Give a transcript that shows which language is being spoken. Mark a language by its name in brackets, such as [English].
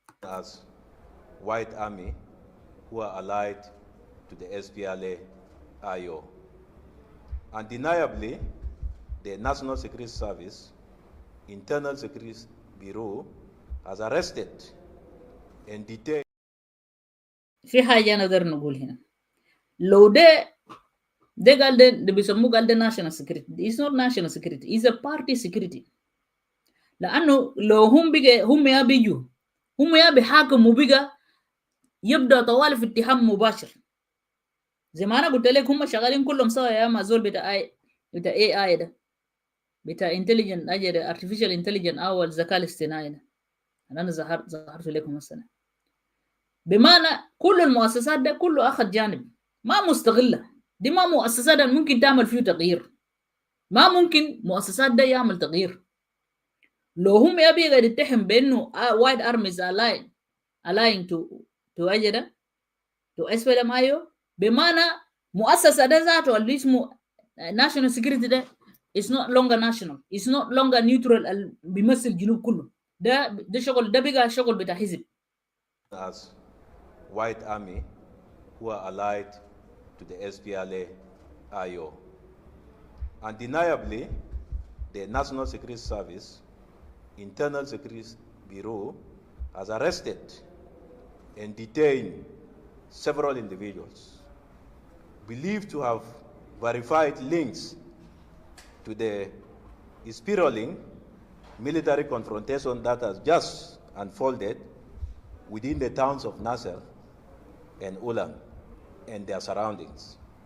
[English] As white army who are allied to the SPLA-IO. Undeniably, the National Security Service, Internal Security Bureau, has arrested and detained. [Arabic] في حاجة أنا أقدر نقول هنا، لو ده قال ده بيسموه قال ده [English] national security. It's not national security, it's a party security. [Arabic] لأنه لو هم يا بيجوا هم يا بيحاكموا بقى يبدأ طوال في اتهام مباشر. زي ما أنا قلت لك هم شغالين كلهم سوا يا ما زول بتاع AI ده، بتاع intelligent أجل [English] artificial intelligence [Arabic] أو الذكاء الاصطناعي ده. أنا ظهرت لكم السنة. بمعنى كل المؤسسات ده كله أخذ جانب، ما مستغلة. دي ما مؤسسات ممكن تعمل فيه تغيير، ما ممكن مؤسسات ده يعمل تغيير. لو هم يبي قاعد يتهم بأنه [English] white armies allying to [Arabic] أجل to SPLM-IO، بمعنى مؤسسة ده ذاته اللي اسمه [English] national security [Arabic] ده [English] is not longer national, is not longer neutral [Arabic] بيمثل الجنوب كله. ده شغل، ده بقى شغل بتاع حزب. [English] As white army who are allied to the SPLA-IO. Undeniably, the National Security Service, Internal Security Bureau, has arrested and detained several individuals believed to have verified links to the spiraling military confrontation that has just unfolded within the towns of Nasser and Ulan and their surroundings.